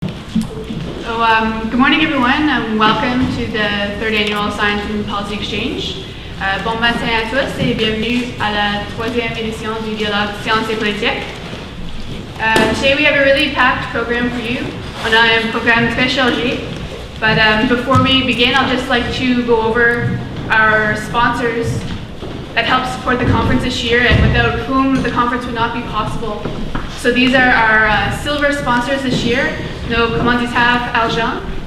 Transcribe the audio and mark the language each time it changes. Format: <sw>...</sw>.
<en>Good morning everyone, and welcome to the third annual Science and Policy Exchange.</en> <fr>Bon matin à tous et bienvenue à la troisième édition du dialogue Sciences et Politique.</fr> <en>Today we have a really packed program for you.</en> <fr>On a un programme très chargé,</fr> <en>but before we begin, I'll just like to go over our sponsors that help support the conference this year and without whom the conference would not be possible. So these are our silver sponsors this year,</en> <fr>nos commanditaires argent.</fr>